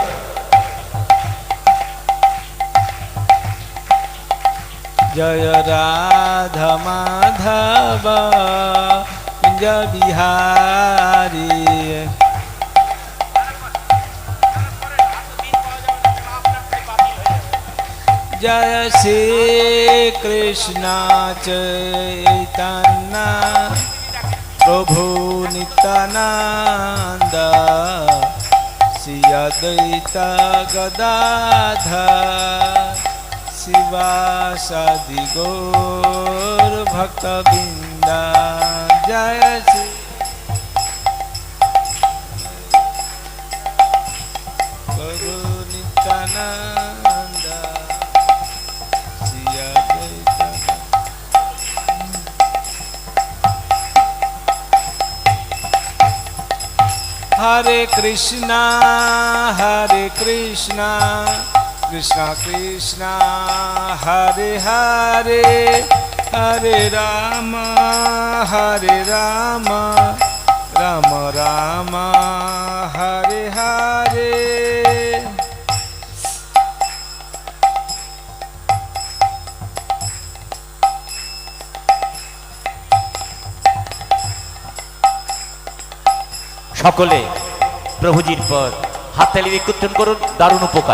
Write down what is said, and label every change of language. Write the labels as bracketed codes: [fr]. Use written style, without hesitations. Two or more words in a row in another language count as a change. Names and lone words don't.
[hi] जय राधा माधव कुंज बिहारी। जय श्री कृष्ण चैतन्य प्रभु नित्यानंद श्री अद्वैत गदाधर शिवासादि गौर भक्तवृंद। जय श्री प्रभु नित्यानंद श्री अद्वैत। हरे कृष्णा कृष्णा कृष्ण हरे हरे हरे राम राम राम हरे हरे। [bn] সকলে প্রভুজির পর হাততালি দিয়ে কীর্তন করুন, দারুণ উপকার।